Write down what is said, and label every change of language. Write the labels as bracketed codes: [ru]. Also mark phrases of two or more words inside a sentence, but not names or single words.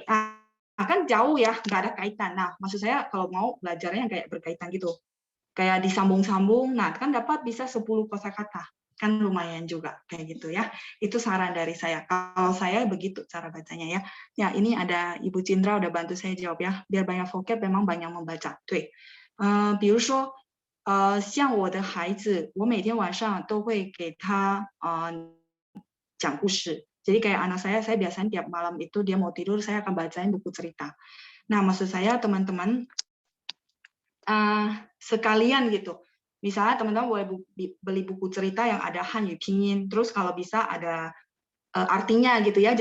[id] Kan jauh ya, nggak ada kaitan. Nah, maksud saya kalau mau belajarnya yang kayak berkaitan gitu. Kayak disambung-sambung, nah kan dapat bisa 10 kosakata. Kan lumayan juga kayak gitu ya. Itu saran dari saya. Kalau saya begitu cara bacanya ya. Ya, ini ada Ibu Cindra udah bantu saya jawab ya. Biar banyak vocab memang banyak membaca. [zh] 对。比如说像我的孩子，我每天晚上都会给他讲故事。 [id] Jadi kayak anak saya biasanya tiap malam itu dia mau tidur, saya akan bacain buku cerita. Nah, maksud saya teman-teman, sekalian gitu. Misalnya teman-teman boleh beli buku cerita yang ada Hanyu Pinyin, terus kalau bisa ada artinya gitu ya.